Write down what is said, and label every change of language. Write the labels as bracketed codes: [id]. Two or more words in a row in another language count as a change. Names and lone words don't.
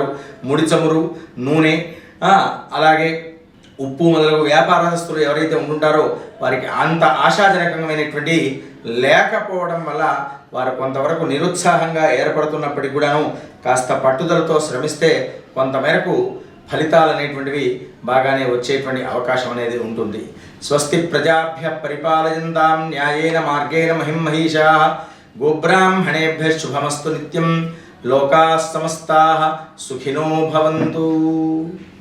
[te] ముడి చమురు, నూనె, అలాగే ఉప్పు మొదలగు వ్యాపారస్తులు ఎవరైతే ఉంటుంటారో వారికి అంత ఆశాజనకమైనటువంటి లేకపోవడం వల్ల వారు కొంతవరకు నిరుత్సాహంగా ఏర్పడుతున్నప్పటికీ కూడాను కాస్త పట్టుదలతో శ్రమిస్తే కొంతమేరకు ఫలితాలు అనేటువంటివి బాగానే వచ్చేటువంటి అవకాశం అనేది ఉంటుంది. [sa] స్వస్తి ప్రజాభ్య పరిపాలయంతాం న్యాయేన మార్గేణ మహిం మహిషాః గోబ్రాహ్మణేభ్యః శుభమస్తు నిత్యం. లోకాః సమస్తాః సుఖినో భవంతు.